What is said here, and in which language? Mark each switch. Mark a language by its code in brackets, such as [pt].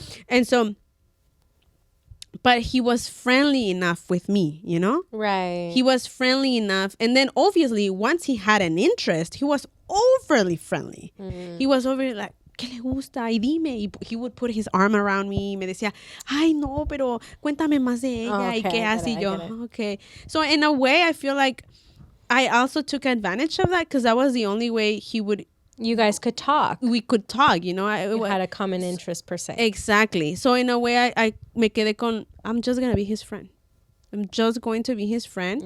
[en] And so, but he was friendly enough with me, you know? Right. He was friendly enough. And then obviously, once he had an interest, he was overly friendly. Mm-hmm. He was overly like, [es] ¿qué le gusta? Y dime. Y [en] he would put his arm around me. [es] Me decía, ay, no, pero cuéntame más de ella. [en] Okay, [es] y qué hace yo. Okay. [en] So in a way, I feel like I also took advantage of that because that was the only way you guys could talk. We could talk, you know. You had a common interest per se. Exactly. So in a way, I [es] me quedé con, [en] I'm just going to be his friend. I'm just going to be his friend.